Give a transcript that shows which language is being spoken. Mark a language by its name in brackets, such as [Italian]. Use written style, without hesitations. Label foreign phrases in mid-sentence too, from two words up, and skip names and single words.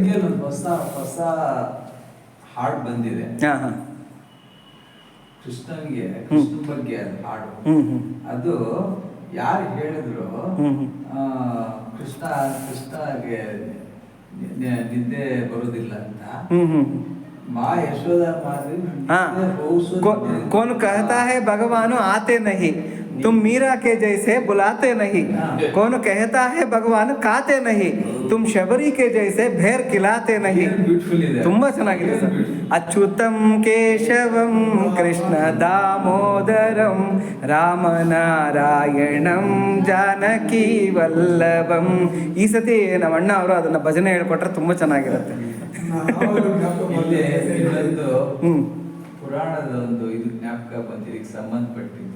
[Kannada] ಹೊಸ ಹಾಡು ಬಂದಿದೆ, ಕೃಷ್ಣನಿಗೆ, ಕೃಷ್ಣ ಬಗ್ಗೆ ಹಾಡು. ಅದು ಯಾರು ಹೇಳಿದ್ರು, ಕೃಷ್ಣಗೆ ನಿದ್ದೆ ಬರುವುದಿಲ್ಲ ಅಂತ. [Hindi] माँ यशोदा मारी कौन कहता है भगवान आते नहीं, तुम मीरा के जैसे बुलाते नहीं. कौन कहता है भगवान खाते नहीं, तुम शबरी के जैसे भेर खिलाते नहीं. [Kannada] ತುಂಬಾ ಚೆನ್ನಾಗಿದೆ ಸರ್. [Sanskrit] ಅಚ್ಯುತಂ ಕೇಶವಂ ಕೃಷ್ಣ ದಾಮೋದರಂ ರಾಮನಾರಾಯಣಂ ಜಾನಕಿ ವಲ್ಲಭಂ. [Kannada] ಈ ಸತಿ ನಮ್ಮ ಅಣ್ಣ ಅವರು ಅದನ್ನ ಭಜನೆ ಹೇಳ್ಕೊಟ್ರೆ ತುಂಬಾ ಚೆನ್ನಾಗಿರುತ್ತೆ. ಪುರಾಣದ ಒಂದು ಇದು ಜ್ಞಾಪಕ ಬಂದಿದ್ದಕ್ಕೆ ಸಂಬಂಧಪಟ್ಟಿದ್ದು